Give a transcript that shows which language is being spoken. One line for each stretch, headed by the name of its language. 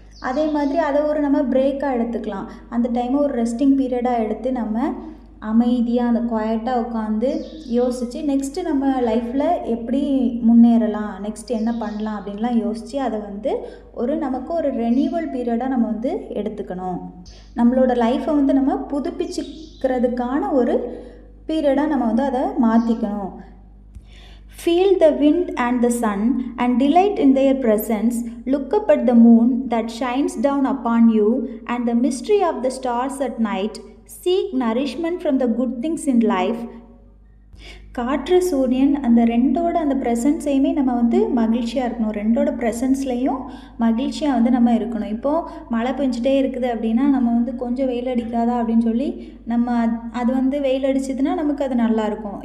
Tamil: அதே மாதிரி அதை ஒரு நம்ம பிரேக்காக எடுத்துக்கலாம். அந்த டைமை ஒரு ரெஸ்டிங் பீரியடாக எடுத்து நம்ம அமைதியாக அந்த குவைட்டாக உட்காந்து யோசித்து நெக்ஸ்ட்டு நம்ம லைஃப்பில் எப்படி முன்னேறலாம், நெக்ஸ்ட் என்ன பண்ணலாம் அப்படின்லாம் யோசித்து அதை ஒரு நமக்கு ஒரு ரெனியூவல் பீரியடாக நம்ம எடுத்துக்கணும். நம்மளோட லைஃப்பை நம்ம புதுப்பிச்சுக்கிறதுக்கான ஒரு பீரியடாக நம்ம அதை மாற்றிக்கணும்.
English: Feel the wind and the sun and delight in their presence. Look up at the moon that shines down upon you and the mystery of the stars at night. Seek nourishment from the good things in life.
Tamil: காற்று, சூரியன் அந்த 2ஓட அந்த ப்ரெசன்ஸையுமே நம்ம வந்து மகிழ்ச்சியாக இருக்கணும். 2ஓட ப்ரெசன்ஸ்லேயும் மகிழ்ச்சியாக வந்து நம்ம இருக்கணும். இப்போது மழை பெஞ்சிட்டே இருக்குது அப்படின்னா நம்ம வந்து கொஞ்சம் வெயில் அடிக்காதா அப்படின்னு சொல்லி நம்ம அது வந்து வெயில் அடிச்சதுன்னா நமக்கு அது நல்லாயிருக்கும்.